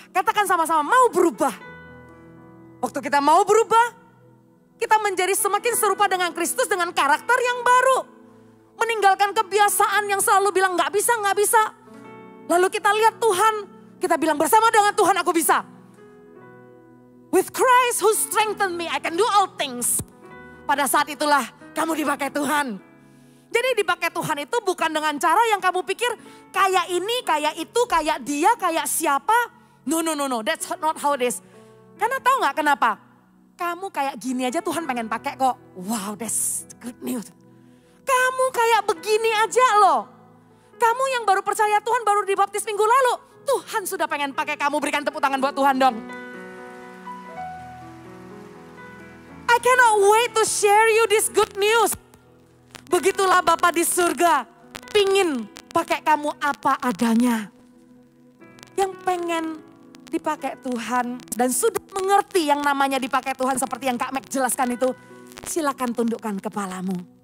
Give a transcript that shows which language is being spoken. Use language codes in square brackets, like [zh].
[id] Katakan sama-sama mau berubah. Waktu kita mau berubah, kita menjadi semakin serupa dengan Kristus dengan karakter yang baru. Meninggalkan kebiasaan yang selalu bilang gak bisa. Lalu kita lihat Tuhan, kita bilang bersama dengan Tuhan aku bisa. [en] With Christ who strengthened me, I can do all things. [id] Pada saat itulah kamu dipakai Tuhan. Jadi dipakai Tuhan itu bukan dengan cara yang kamu pikir kayak ini, kayak itu, kayak dia, kayak siapa. [en] No, that's not how it is. [id] Karena tahu gak kenapa? Kamu kayak gini aja Tuhan pengen pakai kok. [en] Wow, that's good news. [id] Kamu kayak begini aja loh. Kamu yang baru percaya Tuhan, baru dibaptis minggu lalu. Tuhan sudah pengen pakai kamu, berikan tepuk tangan buat Tuhan dong. [en] I cannot wait to share you this good news. [id] Begitulah Bapa di surga, pingin pakai kamu apa adanya. Yang pengen dipakai Tuhan dan sudah mengerti yang namanya dipakai Tuhan seperti yang Kak Mek jelaskan itu, silakan tundukkan kepalamu.